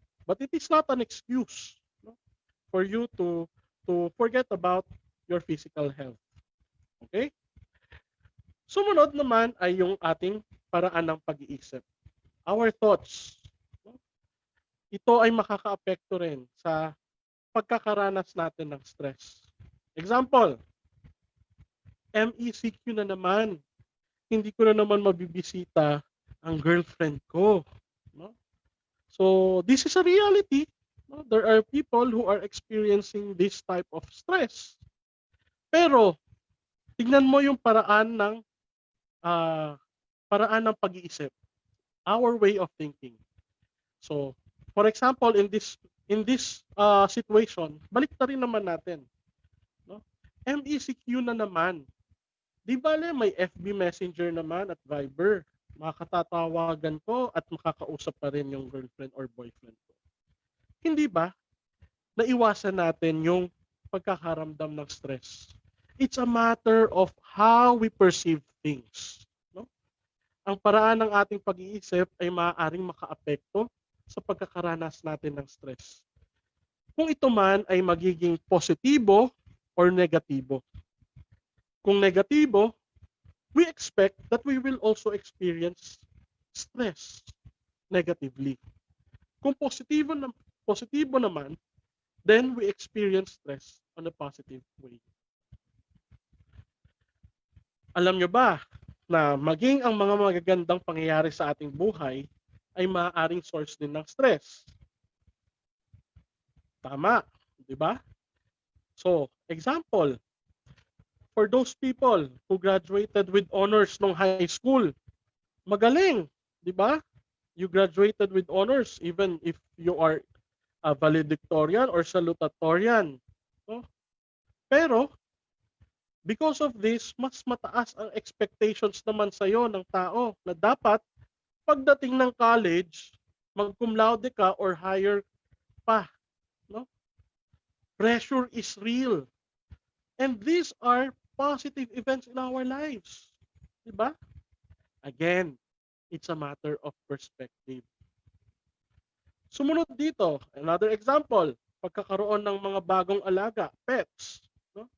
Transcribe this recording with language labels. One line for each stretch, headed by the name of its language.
English: But it is not an excuse, no, for you to forget about your physical health. Okay?
Filipino: Sumunod naman ay yung ating paraan ng pag-iisip.
English: Our thoughts.
Filipino: No? Ito ay makakaapekto rin sa pagkakaranas natin ng stress. Example, MECQ na naman. Hindi ko na naman mabibisita ang girlfriend ko.
English: No? So, this is a reality. No? There are people who are experiencing this type of stress.
Filipino: Pero, tignan mo yung paraan ng paraan ng pag-iisip,
English: our way of thinking. So, for example, in this situation,
Filipino: balik na rin naman natin.
English: No?
Filipino: MECQ na naman. Di bale, may FB Messenger naman at Viber. Makakatatawagan ko at makakausap pa rin yung girlfriend or boyfriend ko. Hindi ba? Naiwasan natin yung pagkakaramdam ng stress.
English: It's a matter of how we perceive things. No?
Filipino: Ang paraan ng ating pag-iisip ay maaaring makaapekto sa pagkakaranas natin ng stress. Kung ito man ay magiging positibo or negatibo. Kung negatibo,
English: we expect that we will also experience stress negatively.
Filipino: Kung positibo naman,
English: then we experience stress on a positive way.
Filipino: Alam nyo ba na maging ang mga magagandang pangyayari sa ating buhay ay maaaring source din ng stress? Tama, di ba?
English: So, example, for those people who graduated with honors nung high school,
Filipino: magaling, di ba?
English: You graduated with honors even if you are a valedictorian or salutatorian.
Filipino: No? Pero,
English: because of this,
Filipino: mas mataas ang expectations naman sa'yo ng tao na dapat pagdating ng college, mag-cum laude ka or higher pa. No?
English: Pressure is real. And these are positive events in our lives. Diba? Again, it's a matter of perspective.
Filipino: Sumunod dito,
English: another example,
Filipino: pagkakaroon ng mga bagong alaga, pets. No?